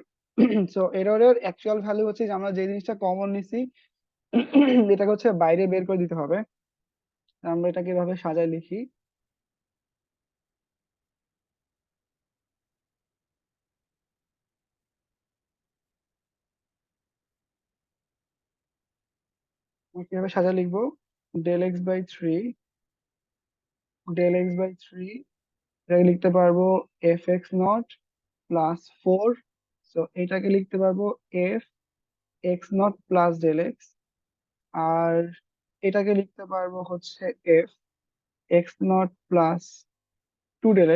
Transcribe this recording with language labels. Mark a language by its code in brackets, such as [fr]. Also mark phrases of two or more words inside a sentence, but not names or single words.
[bn] সো এররের [en] actual value [bn] হচ্ছে যে আমরা যে জিনিসটা কমন নিছি, এটাকে হচ্ছে বাইরে বের করে দিতে হবে। আমরা এটাকে এভাবে সাজায় লিখি। আমরা কিভাবে সাজায় লিখবো? del x/3, del x/3, এটাকে লিখতে পারবো f(x0) + 4। তো এটাকে লিখতে পারবো f(x0 + del x), আর এটাকে লিখতে পারবো হচ্ছে f(x0 + 2del x)।